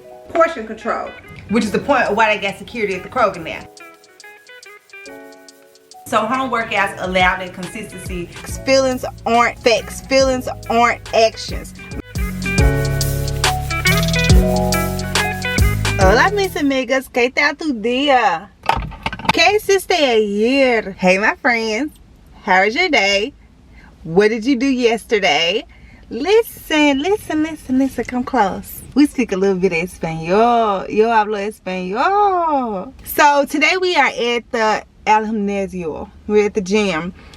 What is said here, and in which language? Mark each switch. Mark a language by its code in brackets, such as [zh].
[en] Portion control, which is the point of why they got security at the Kroger now. So home workouts allow that consistency. Feelings aren't facts. Feelings aren't actions. [es] Hola mis amigas, ¿qué tal tu día? ¿Qué hiciste ayer? [en] Hey my friends, how was your day? What did you do yesterday? Listen, come close. We speak a little bit of Espanol. [es] Yo hablo Espanol. [en] So today we are at the [es] al gimnasio. [en] We're at the gym.